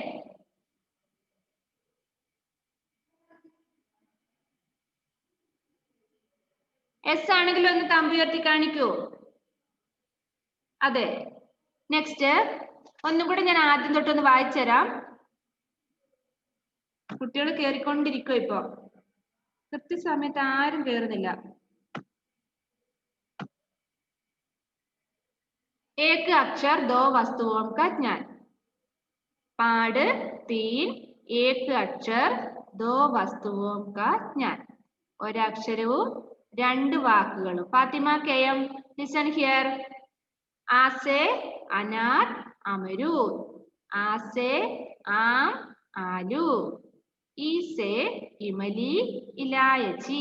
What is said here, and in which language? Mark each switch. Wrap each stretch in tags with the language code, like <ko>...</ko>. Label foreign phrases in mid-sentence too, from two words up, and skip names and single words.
<ml>എസ് ആണെങ്കിൽ ഒന്ന് തമ്പുയർത്തി കാണിക്കൂ. അതെ. നെക്സ്റ്റ് ഒന്നും കൂടെ ഞാൻ ആദ്യം തൊട്ടൊന്ന് വായിച്ചു തരാം. കുട്ടികൾ കേറിക്കൊണ്ടിരിക്കും. ഇപ്പൊ കൃത്യസമയത്ത് ആരും കേറുന്നില്ല.</ml> <hi>एक अक्षर दो वस्तुओं का ज्ञान. पाड़ 3 एक अक्षर दो वस्तुओं का ज्ञान.</hi> <ml>ഒരക്ഷരവും രണ്ട് വാക്കുകളും.</ml> <hi>ഫാത്തിമ കെ എം,</hi> <en>listen here.</en> <hi>आ से अनार अमरूद. आ से आम आलू. इ से इमली इलायची.</hi>